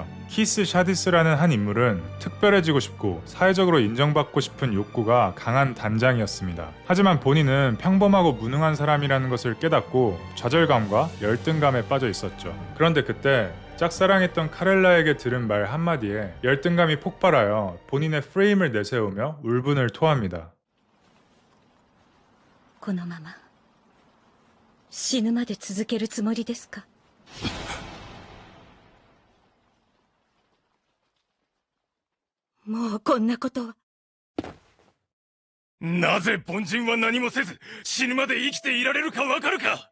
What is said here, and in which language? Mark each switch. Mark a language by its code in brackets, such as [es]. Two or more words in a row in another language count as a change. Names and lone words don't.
[ko] 키스 샤디스라는 한 인물은 특별해지고 싶고 사회적으로 인정받고 싶은 욕구가 강한 단장이었습니다. 하지만 본인은 평범하고 무능한 사람이라는 것을 깨닫고 좌절감과 열등감에 빠져 있었죠. 그런데 그때 짝사랑했던 카렐라에게 들은 말 한마디에 열등감이 폭발하여 본인의 프레임을 내세우며 울분을 토합니다. [ja] このまま死ぬまで続けるつもりですかもうこんなことは。なぜ凡人は何もせず死ぬまで生きていられるかわかるか。